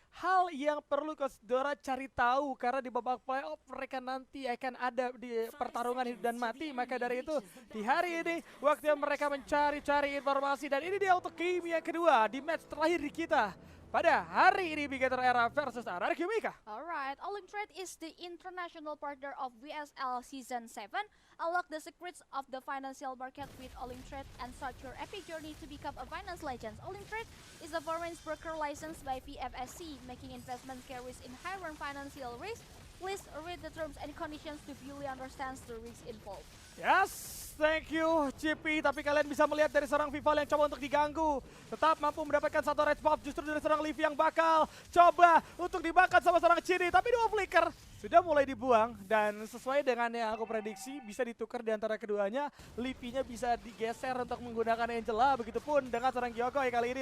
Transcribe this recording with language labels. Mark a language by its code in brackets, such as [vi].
[id] Hal yang perlu Coach Dora cari tahu karena di babak playoff mereka nanti akan ada di pertarungan hidup dan mati. Maka dari itu di hari ini waktunya mereka mencari-cari informasi dan ini dia untuk game yang kedua di match terakhir di kita. Pada hari ini Bigator Era versus RRQ Mika. [en] Alright, Olymp Trade is the international partner of WSL Season 7. Unlock the secrets of the financial market with Olymp Trade and start your epic journey to become a finance legend. Olymp Trade is a foreign broker licensed by PFSC, making investment carries inherent financial risk. Please read the terms and conditions to fully understand the risks involved. Yes, thank you CP. [id] Tapi kalian bisa melihat dari seorang Vival yang coba untuk diganggu. Tetap mampu mendapatkan satu red buff justru dari seorang Livi yang bakal coba untuk dimakan sama seorang Cini. Tapi dua flicker sudah mulai dibuang dan sesuai dengan yang aku prediksi bisa ditukar di antara keduanya. Livinya bisa digeser untuk menggunakan Angela, begitupun dengan seorang Gyokoi kali ini.